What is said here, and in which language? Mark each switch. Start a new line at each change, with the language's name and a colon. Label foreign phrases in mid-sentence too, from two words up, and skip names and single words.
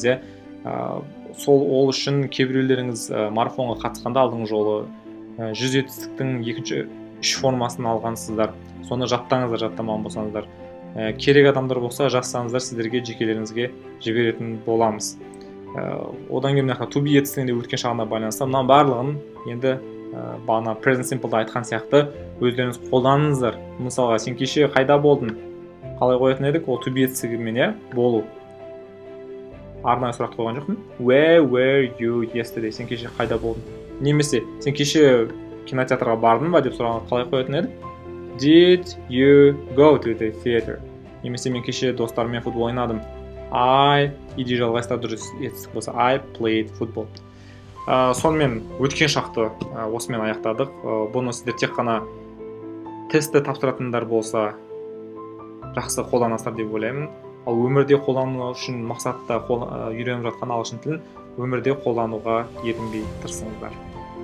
Kazakh: Ол үшін кейбіреулеріңіз марафонға қатысқанда алдыңғы жолы 100 етістіктің екінші 3 формасын алғансыздар. Соны жаттаңыздар, жаттамаған болсаңыздар. Керек адамдар болса жазсаңыздар, сіздерге жекелеріңізге жіберетін боламыз. Одан кейін
English: to be
Kazakh: етістігінде өткен шағына байланысты мына барлығын енді бағана
English: present simple'да
Kazakh: айтқан сияқты өздеріңіз қолданыңыздар. Мысалға, сен кеше қайда болдың? Қалай қоятын едік? Ол
English: to be
Kazakh: етістігімен болу. Арнайы сұрақ қойған жоқпын.
English: Where were you yesterday?
Kazakh: Сен кеше қайда болдың? Немесе, сен кеше кинотеатрға бардың ба деп сұрағанда қалай қоятын едік?
English: Did you go to the theater?
Kazakh: Немесе, мен кеше достарыммен футбол ойнадым. ed жалғайсыздар дұрыс етістік болса,
English: I played football.
Kazakh: Сонымен өткен шақты осымен аяқтадық. Бұны сіздер тек қана тестті тапсыратындар болса жақсы қолданасыздар деп ойлаймын. Ал өмірде қолдану үшін мақсатта үйреніп жатқан ағылшын тілін өмірде қолдануға ерінбей тырысыңыздар.